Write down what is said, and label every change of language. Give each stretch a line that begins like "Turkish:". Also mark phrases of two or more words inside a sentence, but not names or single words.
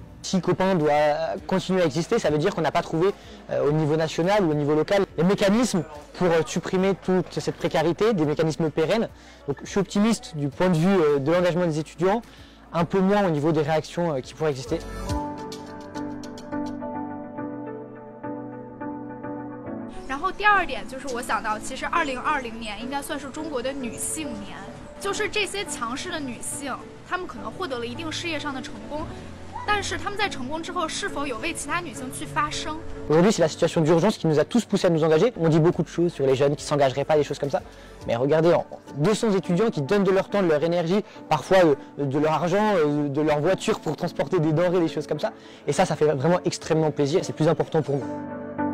French: Si Copain doit continuer à exister, ça veut dire qu'on n'a pas trouvé au niveau national ou au niveau local les mécanismes pour supprimer toute cette précarité, des mécanismes pérennes. Donc je suis optimiste du point de vue de l'engagement des étudiants, un peu moins au niveau des réactions qui pourraient exister.
Chinese: 然后第二点就是我想到，其实2020年应该算是中国的女性年，就是这些强势的女性，她们可能获得了一定事业上的成功，但是她们在成功之后是否有为其他女性去发声？
French: Aujourd'hui, c'est la situation d'urgence qui nous a tous poussés à nous engager. On dit beaucoup de choses sur les jeunes qui ne s'engageraient pas, des choses comme ça. Mais regardez, 200 étudiants qui donnent de leur temps, de leur énergie, parfois de leur argent, de leur voiture pour transporter des denrées, des choses comme ça. Et ça fait vraiment extrêmement plaisir. C'est le plus important pour nous.